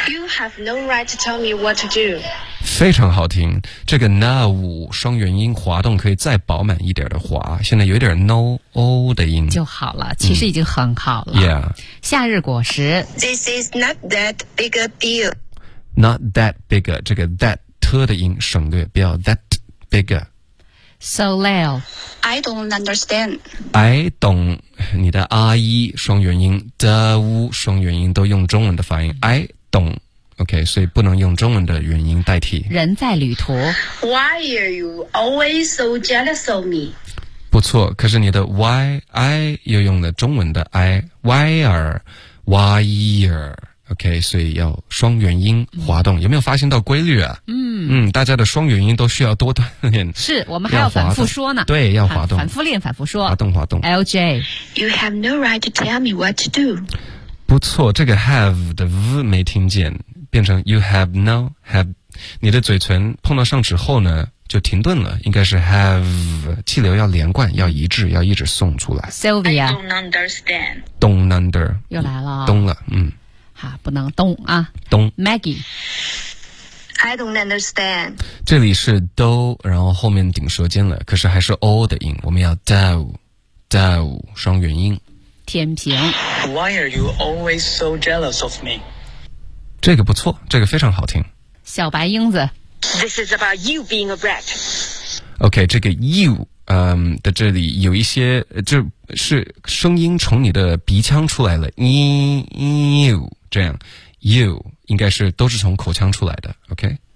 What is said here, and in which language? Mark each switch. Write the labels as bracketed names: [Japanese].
[English] You have no right to tell me what to do [Chinese] 非常好听这个 now 双元音滑动可以再饱满一点的滑现在有一点 no o 的音就好了其实已经很好了、嗯、Yeah 夏日果实 [English] This is not that big a deal Not that big a [Chinese] 这个 that 的音省略不要 that big a [English] Soleil I don't understand [Chinese] I don't 你的 I 双元音 The 双元音都用中文的发音 I don't OK 所以不能用中文的元音代替人在旅途 [English] Why are you always so jealous of me [Chinese] 不错可是你的 Why I 又用了中文的 I [English] Why are Why are [Chinese] OK 所以要双元音滑动、嗯、有没有发现到规律啊嗯嗯，大家的双元音都需要多锻炼是我们还要反复说呢对要滑动反复练反复说滑动滑动 [English] LJ You have no right to tell me what to do [Chinese] 不错这个 have 的 v 没听见变成 [English] you have no have [Chinese] 你的嘴唇碰到上齿后呢就停顿了应该是 have 气流要连贯要一致要一直送出来 [English] Sylvia I don't understand Don't under [Chinese] 又来了懂了嗯不能动啊动 [English] Maggie I don't understand [Chinese] 这里是 do 然后后面顶舌尖了可是还是 o 的音我们要 do 双元音天平 [English] Why are you always so jealous of me [Chinese] 这个不错这个非常好听小白英子 [English] This is about you being a brat. [Chinese] OK, 这个 you的这里有一些这是声音从你的鼻腔出来了 you 这样 you 应该是都是从口腔出来的 OK